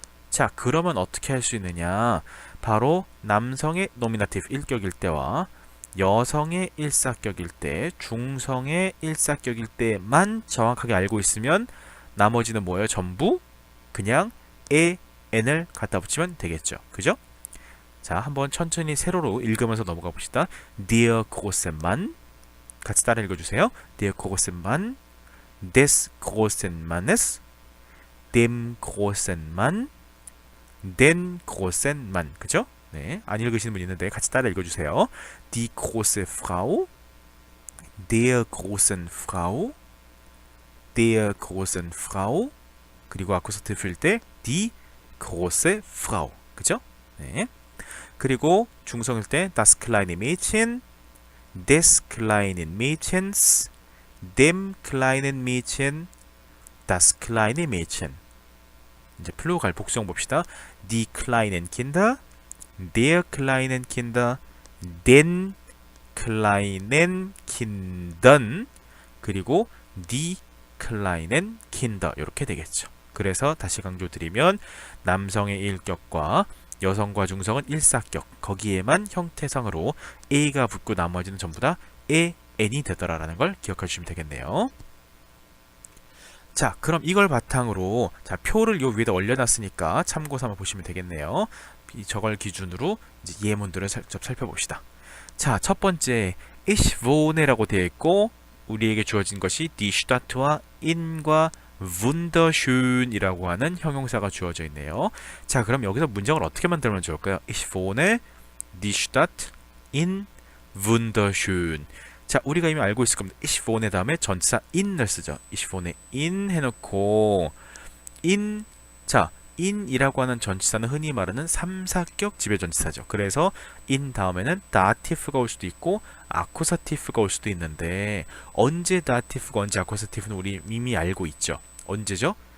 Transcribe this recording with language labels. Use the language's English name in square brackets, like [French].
[Korean] 자, 그러면 어떻게 할 수 있느냐? 바로 남성의 노미나티브 1격일 때와 여성의 일사격일 때, 중성의 일사격일 때만 정확하게 알고 있으면 나머지는 뭐예요? 전부 그냥 n을 갖다 붙이면 되겠죠. 그죠? 자, 한번 천천히 세로로 읽으면서 넘어가 봅시다. [German] Der große Mann. [Korean] 같이 따라 읽어주세요. [German] Der große Mann, des großen Mannes, dem großen Mann, den großen Mann. [Korean] 그죠? 네, 안 읽으시는 분 있는데 같이 따라 읽어주세요. [German] Die große Frau, der großen Frau, der großen Frau. [Korean] 그리고 아쿠사티브일 때 [German] die große Frau. [Korean] 그죠? 네. 그리고 중성일 때 [German] das kleine Mädchen, des kleinen Mädchens, dem kleinen Mädchen, das kleine Mädchen. [Korean] 이제 플루갈 복수형 봅시다. [German] Die kleinen Kinder, der kleinen Kinder, den kleinen Kindern, [Korean] 그리고 [German] die kleinen Kinder [Korean] 이렇게 되겠죠. 그래서 다시 강조드리면 남성의 일격과 여성과 중성은 일사격. 거기에만 형태상으로 a가 붙고 나머지는 전부 다 n이 되더라라는 걸 기억해 주시면 되겠네요. 자, 그럼 이걸 바탕으로 자, 표를 요 위에다 올려놨으니까 참고 삼아 보시면 되겠네요. 저걸 기준으로 이제 예문들을 직접 살펴봅시다. 자, 첫 번째 ich wohne라고 되어 있고 우리에게 주어진 것이 die Stadt와 in과 wunderschön이라고 하는 형용사가 주어져 있네요. 자, 그럼 여기서 문장을 어떻게 만들면 좋을까요? [German] Ich wohne die Stadt in wunderschön. [Korean] 자, 우리가 이미 알고 있을 겁니다. ich wohne 다음에 전치사 in을 쓰죠. ich wohne in 해놓고 in, 자, in이라고 하는 전치사는 흔히 말하는 3, 4격 지배전치사죠. 그래서 in 다음에는 다티프가 올 수도 있고 아쿠사티프가 올 수도 있는데 언제 다티프가 언제 아쿠사티프는 우리 이미 알고 있죠. 언제죠?